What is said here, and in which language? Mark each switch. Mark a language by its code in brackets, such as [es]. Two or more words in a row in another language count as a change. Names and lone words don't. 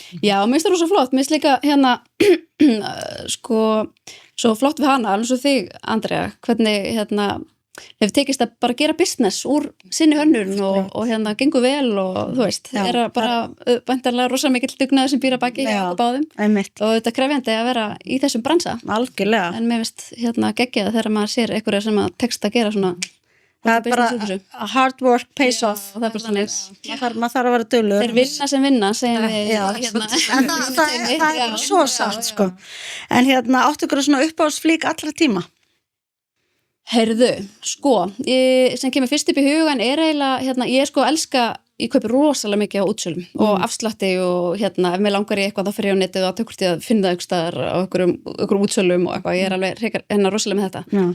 [is] Já, mér finnst það rosa flott, mér finnst líka, sko, svo flott við hana, alveg svo þig, Andrea, hvernig, hefur tekist að bara gera business úr sinni hönnun og hérna gengur vel og þú veist, bara væntanlega rosa mikill dugnaður sem býr að baki báðum og þetta er krefjandi að vera í þessum bransa. Algjörlega. En mér finnst geggjað þegar maður sér einhverja sem að tekst að gera svona það er bara [en] hard work pays off [is] og það er bara svona maður þarf að vera duglegur. Þeir vinna sem vinna, segjum við en það er svo sátt sko. En áttu ykkur svona uppáhaldsflík allra tíma? Heyrðu, sko, sem kemur fyrst upp í hugan er eiginlega, ég sko elska, ég kaupi rosalega mikið á útsölum og afslætti og ef mér langar í eitthvað þá fyrir ég á netið og tökur til að finna ykkur staðar á ykkur útsölum og eitthvað, ég er alveg rosalega með þetta.